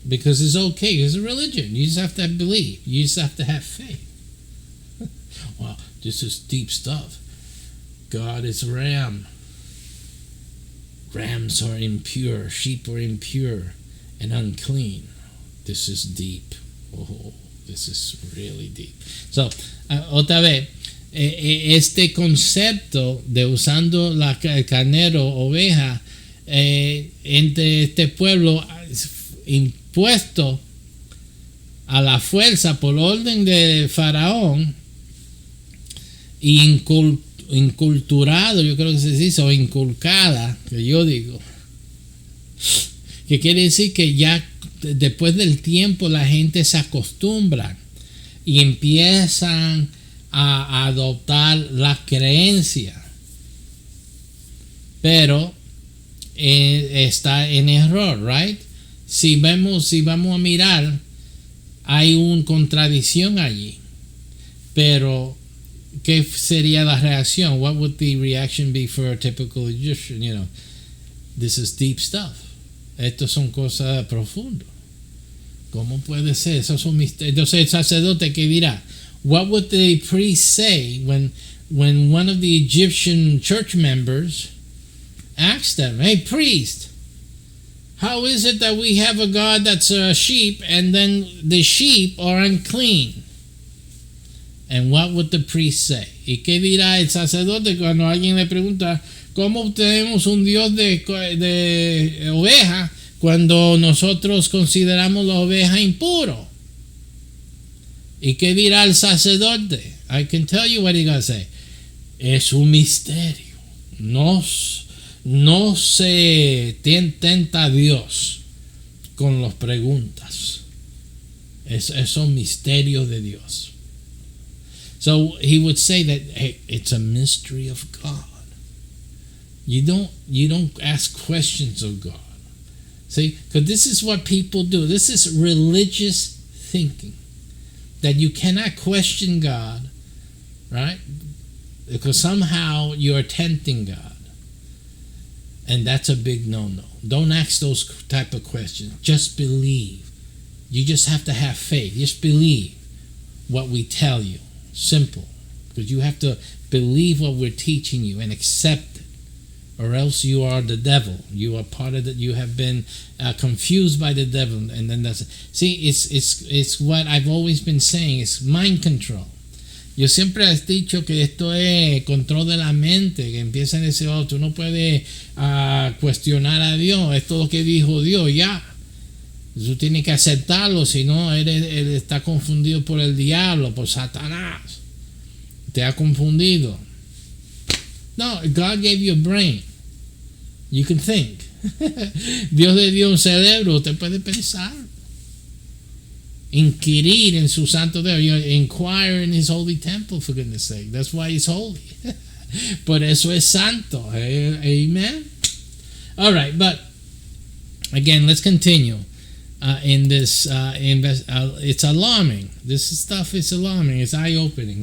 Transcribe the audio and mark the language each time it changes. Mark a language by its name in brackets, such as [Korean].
[English] Because it's okay, it's a religion. You just have to believe. You just have to have faith. Wow, this is deep stuff. God is a ram. Rams are impure, sheep are impure and unclean. This is deep. Oh, this is really deep. [Spanish] So, otra vez, este concepto de usando el carnero, oveja, entre este pueblo impuesto a la fuerza por orden de Faraón y inculturado, yo creo que se dice, o inculcada, que yo digo, que quiere decir que ya después del tiempo la gente se acostumbra y empiezan a adoptar la creencia, pero está en error, right? Si vamos a mirar, hay una contradicción allí, pero ¿qué sería la reacción? [English] What would the reaction be for a typical Egyptian? You know, this is deep stuff. [Spanish] Estos son cosas profundas. ¿Cómo puede ser? Esos son misterios. Entonces el sacerdote que dirá, [English] what would the priest say when one of the Egyptian church members asked them, hey priest, how is it that we have a God that's a sheep and then the sheep are unclean? And what would the priest say? [Spanish] ¿Y qué dirá el sacerdote cuando alguien le pregunta cómo tenemos un Dios de oveja cuando nosotros consideramos la oveja impuro? ¿Y qué dirá el sacerdote? [English] I can tell you what he's going to say. [Spanish] Es un misterio. No se tenta a Dios con las preguntas. Es un misterio de Dios. [English] So he would say that, hey, it's a mystery of God. You don't ask questions of God. See, because this is what people do. This is religious thinking, that you cannot question God, right? Because somehow you're tempting God, and that's a big no-no. Don't ask those type of questions. Just believe. You just have to have faith. Just believe what we tell you. Simple, because you have to believe what we're teaching you and accept it, or else you are the devil. You are part of that. You have been confused by the devil, and then that's it. See, it's what I've always been saying. It's mind control. [Spanish] Yo siempre he dicho que esto es control de la mente, que empiezan a decir, oh, tú no puedes cuestionar a Dios, esto es lo que dijo Dios, ya. Tú tienes que aceptarlo, si no, él está confundido por el diablo, por Satanás. Te ha confundido. [English] No, God gave you a brain. You can think. [Spanish] Dios le dio un cerebro, usted puede pensar. Inquirir en su santo Dios. [English] Inquire in his holy temple, for goodness sake. That's why he's holy. [Spanish] Por eso es santo. [English] Amen. All right, but again, let's continue in this. It's alarming. This stuff is alarming. It's eye-opening.